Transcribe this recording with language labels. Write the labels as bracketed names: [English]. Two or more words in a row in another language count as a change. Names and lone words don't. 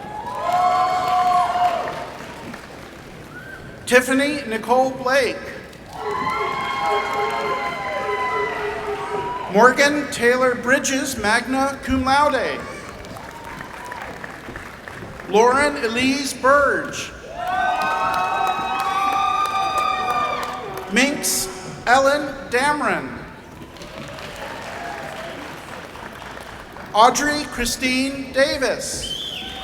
[English] Tiffany Nicole Blake. Morgan Taylor Bridges, [Latin] magna cum laude. [English] Lauren Elise Burge. Minx Ellen Dameron. Audrey Christine Davis.